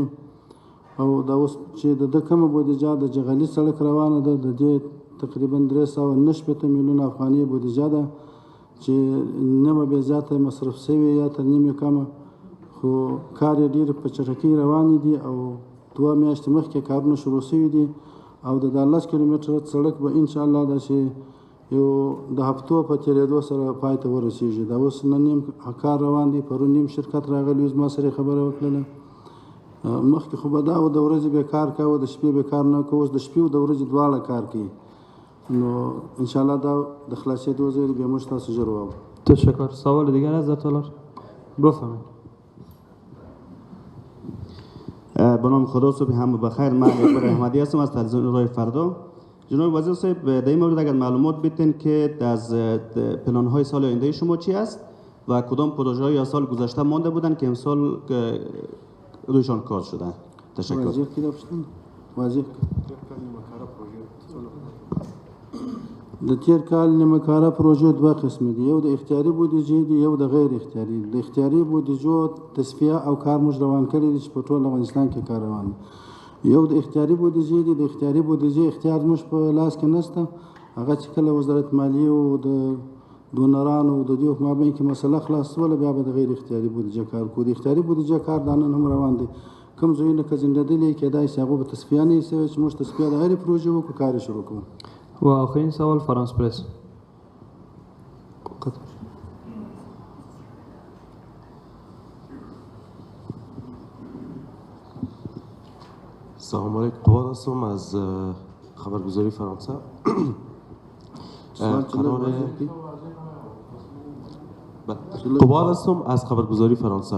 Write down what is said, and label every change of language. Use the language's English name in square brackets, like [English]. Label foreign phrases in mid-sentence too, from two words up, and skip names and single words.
[Pashto] او دا اوس چې د ده کومه بودیجه د جغلي سړک روانه ده د دې تقریبا 369 میلیونه افغانۍ بودیجه ده چې نیمه بیا زیاته مصرف شوې یا تر نیمې کمه، خو کار یې ډېر په چټکۍ روانې دي او 2 میاشتې مخکې کارونه شروع شوي دي او د 10 کیلومتره سړک به انشاءالله داسې یو د هفتو په تېرېدو سره پای ته ورسېږي. دا اوس نن نیم کار روان دی، پرون نیم شرکت راغلی و زما سره خبره وکړله. مخکې خو به دا و د ورځې به کار کوه د شپې به کار نه کوه، اوس د شپې او د ورځې دواړه کار کوي. نو انشاءالله دا د خلاصېدو ځای دی، بیا موږ تاسو ژر واورو. [Persian] تشکر. سوال دیگر از در تالار بفهمید. به نام خدا صبح هم بخیر. من اکبر احمدی هستم از تلویزیون رای فردا. جناب وزیر صاحب در این مورد اگر معلومات بدین که از پلان های سال آینده شما چی است و کدام پروژه های سال گذشته مانده بودن که امسال رویشان کار شده؟ تشکر. وزیر کی داشتن؟ [Pashto] وزیر د تیر کال نیمه کاره پروژې دوه قسمه دي، یو د اختیاري بودیجې دي یو د غیر اختیاري. د اختیاري بودیجو تصفیه او کار موږ روان کړی دی چې په ټول افغانستان کې کار روان دی. یو د اختیاري بودیجې دي، د اختیاري بودیجې اختیار موږ په لاس کې نشته، هغه چې کله وزارت مالیې او د ډونرانو د دې په مابین کې مسله خلاصوله بیا به د غیر اختیاري بودیجه کار کوو. د اختیاري بودیجه کار دا نن هم روان دی. کوم ځایونه که زنده‌دلي کېدای شي هغو به تصفیه نه وي شوې چې موږ تصفیه د هرې پروژې وکړو، کار یې شروع کوو. [Persian] و آخرین سوال فرانس پرس. سلام علیکم. قواد هستم از خبرگزاری فرانسه. قواد هستم از خبرگزاری فرانسه.